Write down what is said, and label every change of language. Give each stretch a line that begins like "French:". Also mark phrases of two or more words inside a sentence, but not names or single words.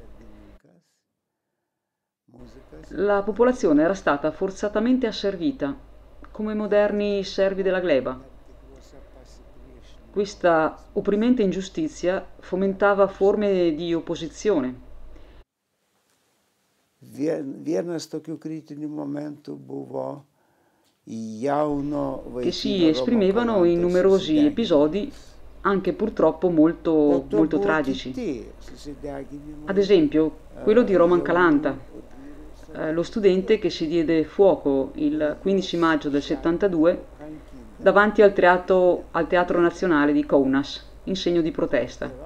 Italian: La popolazione era stata forzatamente asservita, come moderni servi della gleba. Questa opprimente ingiustizia fomentava forme di opposizione.
Lithuanian: Vienas tokių kritinių momentų buvo
Italian: che si esprimevano in numerosi episodi, anche purtroppo molto tragici. Ad esempio, quello di Roman Kalanta, lo studente che si diede fuoco il 15 maggio del 72 davanti al Teatro Nazionale di Kaunas, in segno di protesta.